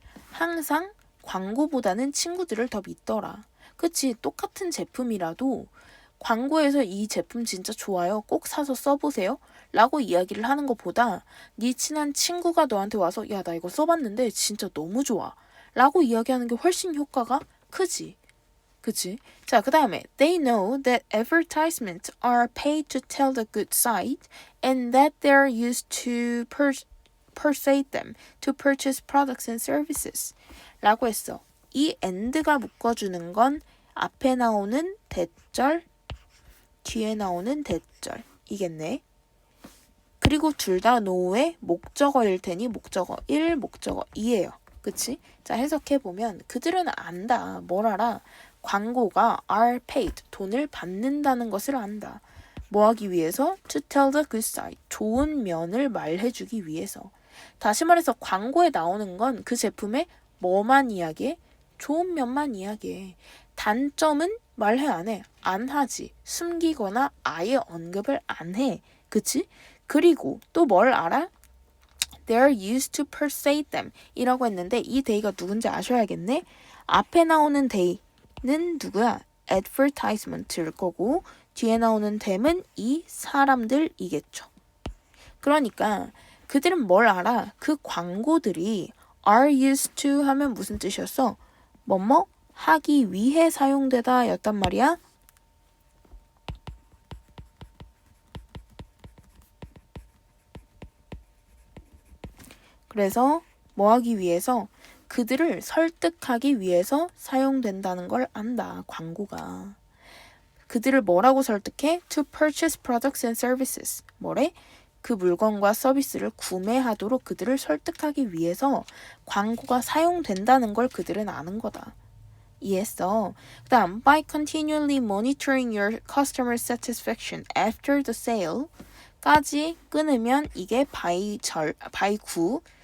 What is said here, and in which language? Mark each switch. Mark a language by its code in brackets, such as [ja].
[ko] 항상 광고보다는 친구들을 더 믿더라. 그치? 똑같은 제품이라도 광고에서 이 제품 진짜 좋아요. 꼭 사서 써보세요. 라고 이야기를 하는 것보다 네 친한 친구가 너한테 와서 야, 나 이거 써봤는데 진짜 너무 좋아. 라고 이야기하는 게 훨씬 효과가 크지. 그치? 자, 그 다음에 [en] They know that advertisements are paid to tell the good side and that they're used to persuade them to purchase products and services. [ko] 라고 했어. 이 and가 묶어주는 건 앞에 나오는 대절, 뒤에 나오는 대절 이겠네. 그리고 둘 다 노의 목적어일 테니 목적어 1, 목적어 2예요. 그치? 자, 해석해보면 그들은 안다. 뭘 알아? 광고가 are paid, 돈을 받는다는 것을 안다. 뭐 하기 위해서? [en] To tell the good side, [ko] 좋은 면을 말해주기 위해서. 다시 말해서 광고에 나오는 건 그 제품의 뭐만 이야기해? 좋은 면만 이야기해. 단점은 말해 안 해? 안 하지. 숨기거나 아예 언급을 안 해. 그치? 그리고 또 뭘 알아? [en] They're used to persuade them [ko] 이라고 했는데 이 they가 누군지 아셔야겠네? 앞에 나오는 they는 누구야? advertisement일 거고 뒤에 나오는 them은 이 사람들이겠죠. 그러니까 그들은 뭘 알아? 그 광고들이 are used to 하면 무슨 뜻이었어? 뭐뭐 하기 위해 사용되다 였단 말이야. 그래서 뭐 하기 위해서? 그들을 설득하기 위해서 사용된다는 걸 안다. 광고가. 그들을 뭐라고 설득해? [en] To purchase products and services. [ko] 뭐래? 그 물건과 서비스를 구매하도록 그들을 설득하기 위해서 광고가 사용된다는 걸 그들은 아는 거다. 이해했어? 그 다음 [en] by continually monitoring your customer satisfaction after the sale [ko] 까지 끊으면 이게 by 9.